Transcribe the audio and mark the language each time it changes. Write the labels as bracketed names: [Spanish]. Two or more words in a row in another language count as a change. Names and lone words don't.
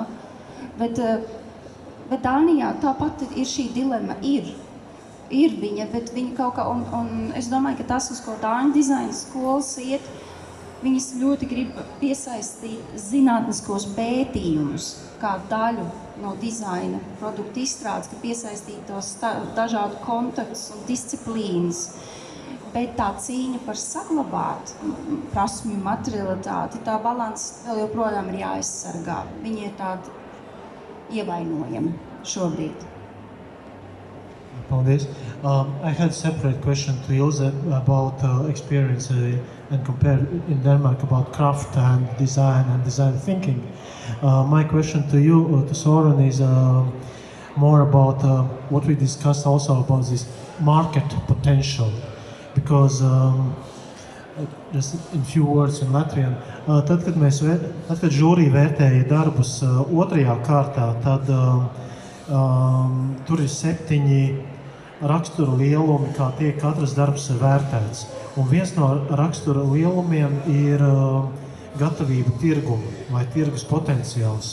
[Latvian] Bet Dānijā tāpat ir šī dilema, ir viņa, bet viņa kaut kā, un es domāju, ka tas, uz ko Dāņu dizaina skolas iet, viņas ļoti grib piesaistīt zinātniskos pētījumus kā daļu no dizaina produktu izstrādes, ka piesaistītos dažādu kontaktus un disciplīnas. Bet tā cīņa par saglabāt prasmju materialitāti, tā balanss vēl joprojām ir jāaizsargā. Viņi ir tādi ievainojami šobrīd. Paldies. [English] I had a separate question to Ilse about experience and compare in Denmark about craft and design thinking. My question to you, to Soren, is more about what we discussed also about this market potential. Because just in few words in Latvian, [Latvian] tad, kad žūrija vērtēja darbus otrajā kārtā, tad tur ir 7 rakstura lielumi, kā tiek katrs darbs vērtēts. Un viens no rakstura lielumiem ir gatavība tirgumu vai tirgus potenciāls.